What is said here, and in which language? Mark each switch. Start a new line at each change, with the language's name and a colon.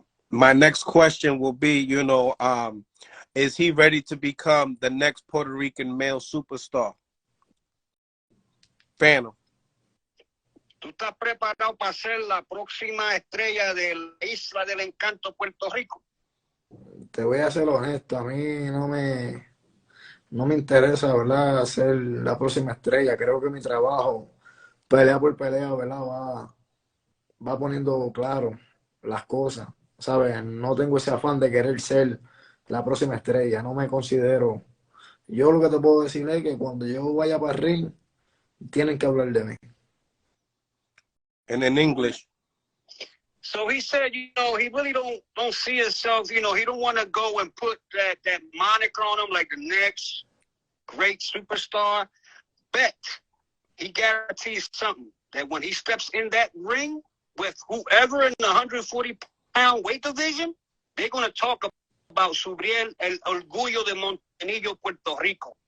English: My next question will be, is he ready to become the next Puerto Rican male superstar? Phantom.
Spanish: ¿Tú estás preparado para ser la próxima estrella de la Isla del Encanto, Puerto Rico? Te voy a ser honesto, a mí no me interesa, ¿verdad?, ser la próxima estrella. Creo que mi trabajo, pelea por pelea, ¿verdad?, va poniendo claro las cosas, ¿sabes? No tengo ese afán de querer ser la próxima estrella, no me considero. Yo lo que te puedo decir es que cuando yo vaya para el ring, tienen que hablar de mí.
English: And in English. So he said, he really don't see himself, he don't want to go and put that moniker on him like the next great superstar. Bet he guarantees something, that when he steps in that ring with whoever in the 140-pound weight division, they're going to talk about Subreil,
Spanish: el orgullo de Montenegro, Puerto Rico.